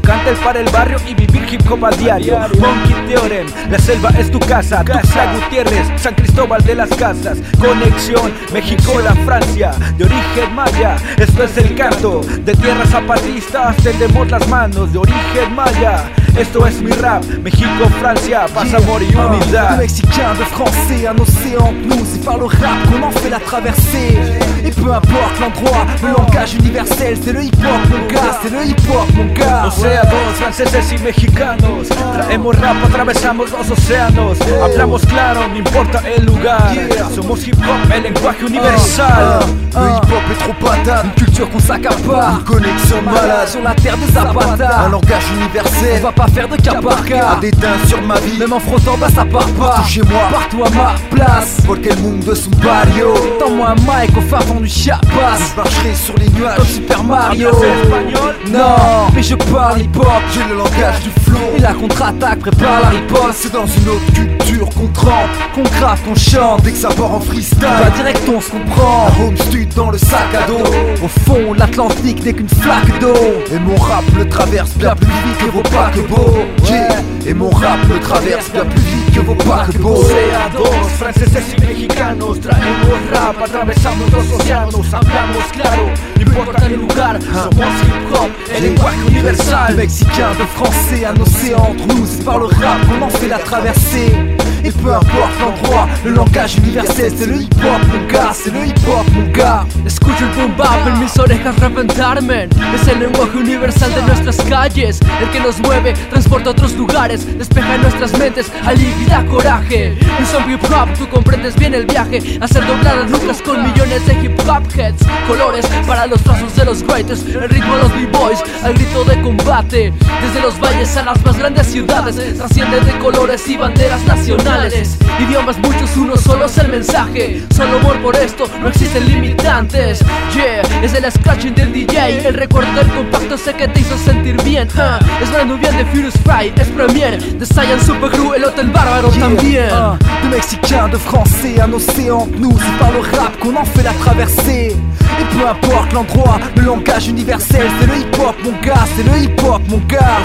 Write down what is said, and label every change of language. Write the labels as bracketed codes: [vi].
[es] Canta el para el barrio y vivir hip hop a diario. Monkey Theorem, la selva es tu casa. Tuxtla Gutiérrez, San Cristóbal de las Casas. Conexión, México, la Francia. De origen maya, esto es el canto. De tierras zapatistas, del demonio. Las manos de origen maya. Esto es mi rap, México, Francia, paz, amor y unidad. [fr] De mexicain, de français, un océan entre nous. C'est par le rap qu'on en fait la traversée. Et peu importe l'endroit, le langage universel. C'est le hip hop, mon gars, c'est le hip hop, mon gars. [es] Océanos, franceses y mexicanos. Traemos rap, atravesamos los océanos. Hablamos claro, no importa el lugar. Somos hip hop, el lenguaje universal. [fr] Le hip hop est trop patate, une culture qu'on s'accapare. Une connexion malade, sur la terre de Zapata. Un langage universel. On va pas faire de cas par cas. A des dents sur ma vie, même en frottant bas ça part pas. Partout chez moi, partout à ma place. Pour quel monde de son barrio. Tends-moi un mic au fin fond du Chiapas. Je marcherai sur les nuages comme Super Mario. C'est espagnol. Non, mais je parle hip hop. J'ai le langage du flow. Et la contre-attaque prépare la riposte. C'est dans une autre culture qu'on trempe, qu'on craft, qu'on chante. Dès que ça part en freestyle, pas direct on se comprend. La home stud dans le sac à dos. Au fond l'Atlantique n'est qu'une flaque d'eau. Et mon rap le traverse bien plus vite que vos pas. Et mon rap le traverse bien plus vite que vos paquebots. [es] Océanos, franceses y mexicanos. Traemos rap, atravesamos los océanos. Hablamos claro, no importa el lugar. Somos hip hop, el lenguaje universal. [fr] De mexicain, de français, un océan entre nous. C'est par le rap qu'on en fait la traversée. Et peu importe l'endroit, le langage universel. C'est le hip hop, mon gars, c'est le hip hop, mon gars. [es] Escucho el boom bap en mis orejas reventarme. Es el lenguaje universal de nuestras calles. El que nos mueve, transporta a otros lugares. Despeja en nuestras mentes, alivia coraje. Y son hip hop, tú comprendes bien el viaje. Hacer doblar las nucas con millones de hip hop heads. Colores para los trazos de los writers. El ritmo de los b-boys, al grito de combate. Desde los valles a las más grandes ciudades. Trasciende de colores y banderas nacionales. Idiomas muchos, uno solo es el mensaje. Solo amor por esto, no existen limitantes. Yeah, es el scratching del DJ. El recuerdo del compacto sé que te hizo sentir bien. Es Brand Nubian de Furious Fry, es Premier. The Saiyan Super Crew, el Hotel Bárbaro también. [fr] De mexicain, de français, un océan entre nous. C'est par le rap qu'on en fait la traversée. Et peu importe l'endroit, le langage universel. C'est le hip hop, mon gars, c'est le hip hop, mon gars.